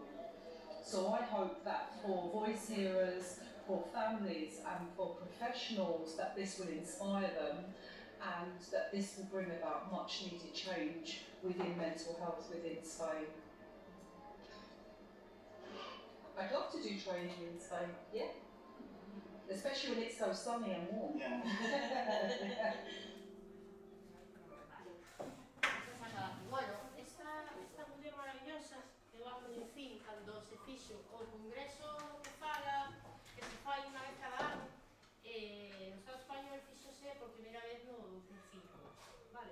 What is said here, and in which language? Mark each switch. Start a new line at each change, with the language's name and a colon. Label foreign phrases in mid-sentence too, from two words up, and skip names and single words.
English: So I hope that for voice hearers, for families and for professionals, that this will inspire them and that this will bring about much needed change within mental health within Spain. I'd love to do training in Spain, yeah? Especially when it's so sunny and warm. Yeah.
Galician: Bueno, esta muller maravillosa que eu a coñecín cando se fixo o congreso que se fai unha vez cada ano, no Estado español fixose por primeira vez no 2005, vale?